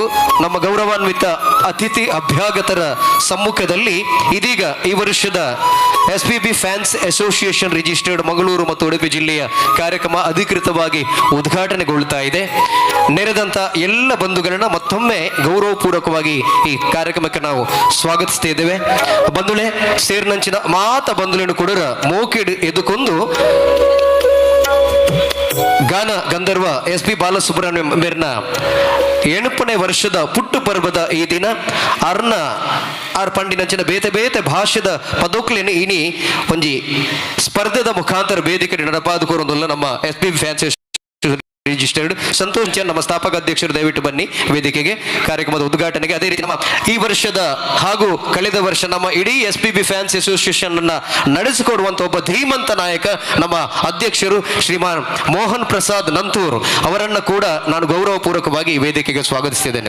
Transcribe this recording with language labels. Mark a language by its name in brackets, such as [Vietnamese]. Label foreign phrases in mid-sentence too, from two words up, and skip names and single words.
[Kannada] ನಮ್ಮ ಗೌರವಾನ್ವಿತ ಅತಿಥಿ ಅಭ್ಯಾಗತರ ಸಮ್ಮುಖದಲ್ಲಿ ಇದೀಗ ಈ ವರ್ಷದ SPB ಫ್ಯಾನ್ಸ್ ಅಸೋಸಿಯೇಷನ್ ರಿಜಿಸ್ಟರ್ಡ್ ಮಂಗಳೂರು ಮತ್ತು ಉಡುಪಿ ಜಿಲ್ಲೆಯ ಕಾರ್ಯಕ್ರಮ ಅಧಿಕೃತವಾಗಿ ಉದ್ಘಾಟನೆಗೊಳ್ಳುತ್ತಾ ಇದೆ. ನೆರೆದಂತ ಎಲ್ಲ ಬಂಧುಗಳನ್ನ ಮತ್ತೊಮ್ಮೆ ಗೌರವಪೂರ್ವಕವಾಗಿ ಈ ಕಾರ್ಯಕ್ರಮಕ್ಕೆ ನಾವು ಸ್ವಾಗತಿಸ್ತಾ ಇದ್ದೇವೆ. [Tulu] ಬಂಧುಳೆ ಸೇರ್ನಂಚಿನ ಮಾತ ಬಂಧುಗಳನ್ನು ಕೂಡ ಮೋಕಿಡ್ ಎದುಕೊಂಡು ಗಾನ ಗಂಧರ್ವ SP ಬಾಲಸುಬ್ರಹ್ಮಣ್ಯಂ ಮೇರ್ನ 8ನೇ ವರ್ಷದ ಪುಟ್ಟು ಪರ್ವದ ಈ ದಿನ ಆರ್ ಪಂಡಿನಂಚಿನ ಬೇತೆ ಬೇತೆ ಭಾಷೆದ ಪದೋಕ್ಲೇನೆ ಇನಿ ಒಂಜಿ ಸ್ಪರ್ಧೆದ ಮುಖಾಂತರ ವೇದಿಕೆ ನಡಪಾದುಕೋರೊಂದಲ್ಲ ನಮ್ಮ SPB ಫ್ಯಾನ್ಸಿ ರಿಜಿಸ್ಟರ್ಡ್ ಸಂತೋಷ್ ಚಂದ್ [Kannada] ನಮ್ಮ ಸ್ಥಾಪಕ ಅಧ್ಯಕ್ಷರು ದಯವಿಟ್ಟು ಬನ್ನಿ ವೇದಿಕೆಗೆ ಕಾರ್ಯಕ್ರಮದ ಉದ್ಘಾಟನೆಗೆ. ಅದೇ ರೀತಿ ನಮ್ಮ ಈ ವರ್ಷದ ಹಾಗೂ ಕಳೆದ ವರ್ಷ ನಮ್ಮ ಇಡೀ SPB ಫ್ಯಾನ್ಸ್ ಅಸೋಸಿಯೇಷನ್ ಅನ್ನ ನಡೆಸಿಕೊಡುವಂತ ಒಬ್ಬ ಧೀಮಂತ ನಾಯಕ ನಮ್ಮ ಅಧ್ಯಕ್ಷರು ಶ್ರೀಮಾನ್ ಮೋಹನ್ ಪ್ರಸಾದ್ ನಂತೂರ್ ಅವರನ್ನ ಕೂಡ ನಾನು ಗೌರವಪೂರ್ವಕವಾಗಿ ಈ ವೇದಿಕೆಗೆ ಸ್ವಾಗತಿಸ್ತಿದ್ದೇನೆ.